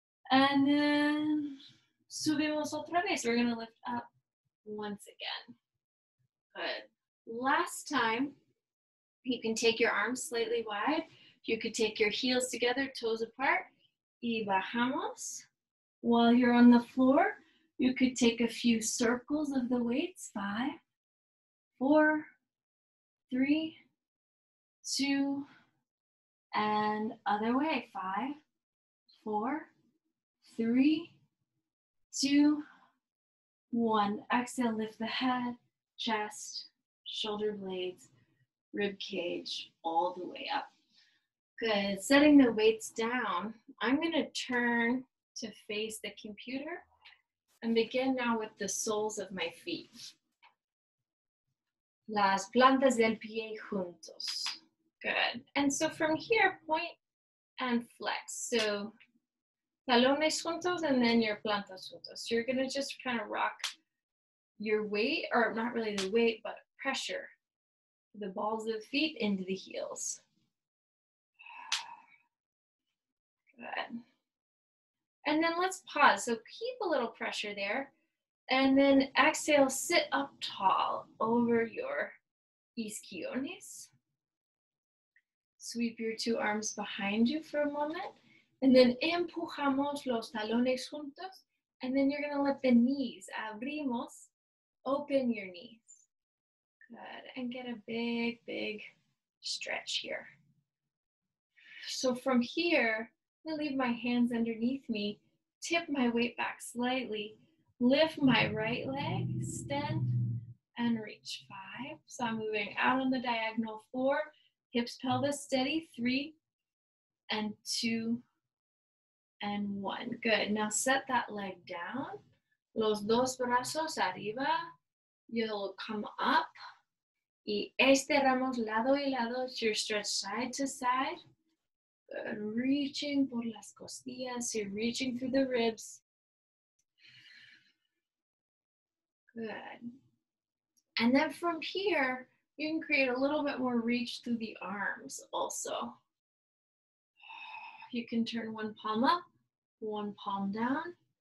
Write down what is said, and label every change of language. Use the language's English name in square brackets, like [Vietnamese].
[Spanish] And then subimos otra vez. [English] We're gonna lift up once again. Good. Last time, you can take your arms slightly wide. You could take your heels together, toes apart. [Spanish] Y bajamos. [English] While you're on the floor, you could take a few circles of the weights. 5, 4, 3, 2, and other way. 5, 4, 3, 2, 1. Exhale, lift the head, chest, shoulder blades, rib cage, all the way up. Good. Setting the weights down, I'm going to turn to face the computer and begin now with the soles of my feet. [Spanish] Las plantas del pie juntos. [English] Good. And so from here, point and flex. So [Spanish] talones juntos [English] and then your [Spanish] plantas juntos. [English] You're going to just kind of rock your weight, or not really the weight, but pressure the balls of the feet into the heels. Good. And then let's pause. So keep a little pressure there. And then exhale, sit up tall over your isquiones. Sweep your 2 arms behind you for a moment. [Spanish] And then empujamos los talones juntos. [English] And then you're going to let the knees, abrimos, open your knees. Good. And get a big, big stretch here. So from here, I'm going to leave my hands underneath me, tip my weight back slightly, lift my right leg, extend, and reach. 5. So I'm moving out on the diagonal. 4, hips, pelvis steady. 3, and 2, and 1. Good. Now set that leg down. [Spanish] Los dos brazos arriba. [English] You'll come up. [Spanish] Y estiramos lado y lado. [English] You're stretched side to side. Good. [Spanish] Reaching por las costillas. [English] You're reaching through the ribs. Good. And then from here, you can create a little bit more reach through the arms also. You can turn one palm up, one palm down.